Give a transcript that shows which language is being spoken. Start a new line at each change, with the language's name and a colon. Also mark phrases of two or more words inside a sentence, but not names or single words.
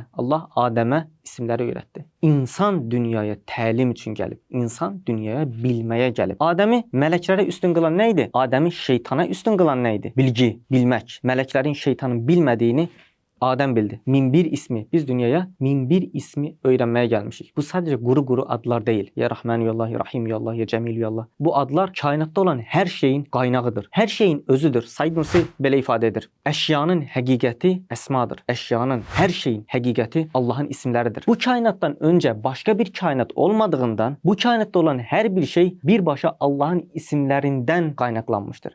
Azerbaijani: Allah Adəmə isimləri öyrətdi. İnsan dünyaya təlim üçün gəlib. İnsan dünyaya bilməyə gəlib. Adəmi mələklərə üstün qılan nə idi? Adəmi şeytana üstün qılan nə idi? Bilgi, bilmək. Mələklərin şeytanın bilmədiyini Adəm bildi. 1001 ismi. Biz dünyaya 1001 ismi öyrənməyə gəlmişik. Bu sadəcə quru adlar deyil.
Arabic: Ya Rahman ya Allah, ya Rahim ya Allah, ya Cemil ya Allah.
Azerbaijani: Bu adlar kainatda olan hər şeyin qaynağıdır. Hər şeyin özüdür. Said Nursi belə ifadə edir. Əşyanın həqiqəti əsmadır. Əşyanın, hər şeyin həqiqəti Allahın isimləridir. Bu kainatdan öncə başqa bir kainat olmadığından bu kainatda olan hər bir şey birbaşa Allahın isimlərindən qaynaqlanmışdır.